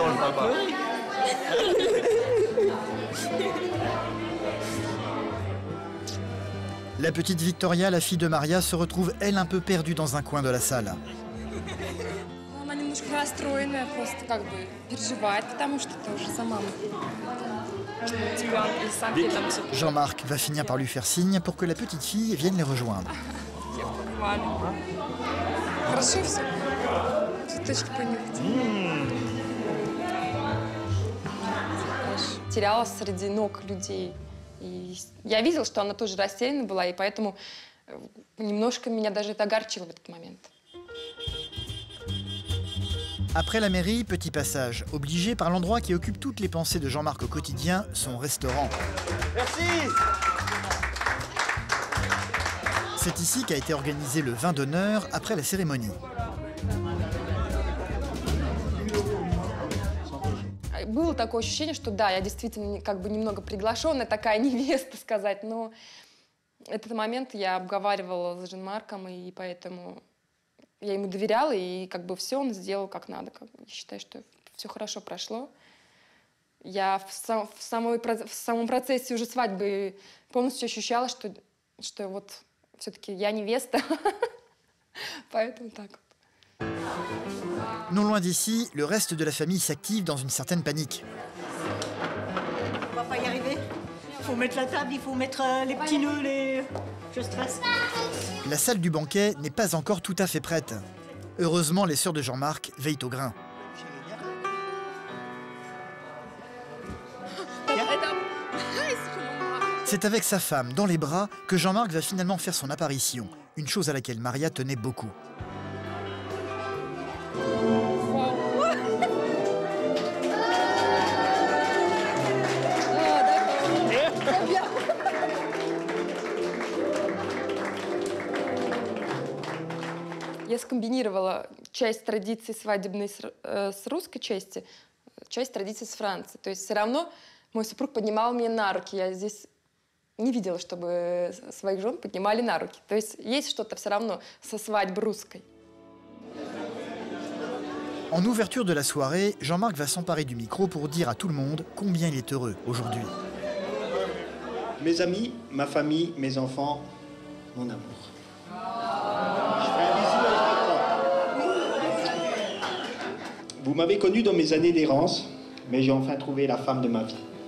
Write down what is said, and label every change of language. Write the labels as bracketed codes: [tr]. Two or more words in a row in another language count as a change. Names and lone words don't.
[fr] sympa. La petite Victoria, la fille de Maria, se retrouve, elle, un peu perdue dans un coin de la salle. [ru] Она немножко расстроенная, просто как бы переживает, потому что тоже сама. [fr] Jean-Marc va finir par lui faire signe pour que la petite fille vienne les rejoindre. [ru] Хорошо все. Цветочки понюхать. Терялась среди ног людей. И я видела, что она тоже растеряна была, и поэтому немножко меня даже это огорчило в этот момент. [fr] Après la mairie, petit passage, obligé par l'endroit qui occupe toutes les pensées de Jean-Marc au quotidien, son restaurant. Merci. C'est ici qu'a été organisé le vin d'honneur après la cérémonie. [ru] Было такое ощущение, что да, я действительно как бы немного приглашенная такая невеста, сказать, но этот момент я обговаривала с Жан-Марком, и поэтому я ему доверяла, и как бы все он сделал как надо. Считаю, что все хорошо прошло. Я в самом процессе уже свадьбы полностью ощущала, что вот все-таки я невеста, поэтому так. [fr] Non loin d'ici, le reste de la famille s'active dans une certaine panique. On va pas y arriver. Il faut mettre la table, il faut mettre les petits nœuds, les... Je stresse. La salle du banquet n'est pas encore tout à fait prête. Heureusement, les sœurs de Jean-Marc veillent au grain. C'est avec sa femme dans les bras que Jean-Marc va finalement faire son apparition, une chose à laquelle Maria tenait beaucoup. [ru] Я скомбинировала часть традиций свадебной с русской части, часть традиций с Франции. То есть все равно мой супруг поднимал меня на руки. Я здесь не видела, чтобы своих жен поднимали на руки. То есть что-то все равно со свадьбы русской. [fr] En ouverture de la soirée, Jean-Marc va s'emparer du micro pour dire à tout le monde combien il est heureux aujourd'hui. Mes amis, ma famille, mes enfants, mon amour. Vous m'avez connu dans mes années d'errance, mais j'ai enfin trouvé la femme de ma vie.